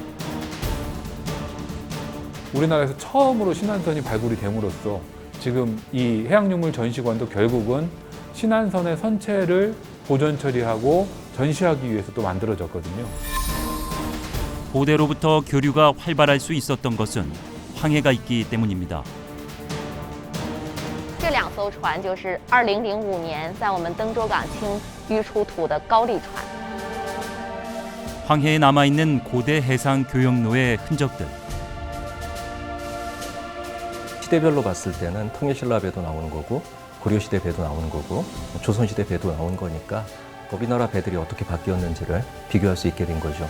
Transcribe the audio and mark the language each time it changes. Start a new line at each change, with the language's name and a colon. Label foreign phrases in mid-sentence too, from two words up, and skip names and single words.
Korean: 우리나라에서 처음으로 신안선이 발굴이 됨으로써 지금 이 해양유물 전시관도 결국은 신안선의 선체를 보존 처리하고 전시하기 위해서 또 만들어졌거든요. 고대로부터 교류가 활발할 수 있었던 것은 황해가 있기 때문입니다.
Chinese: 这2艘船就是2005年在我们登州港清淤出土的高丽船。
Korean: 황해에 남아있는 고대 해상 교역로의 흔적들. 시대별로 봤을 때는 통일신라 배도 나오는 거고 고려시대 배도 나오는 거고 조선시대 배도 나오는 거니까 우리나라 배들이 어떻게 바뀌었는지를 비교할 수 있게 된 거죠.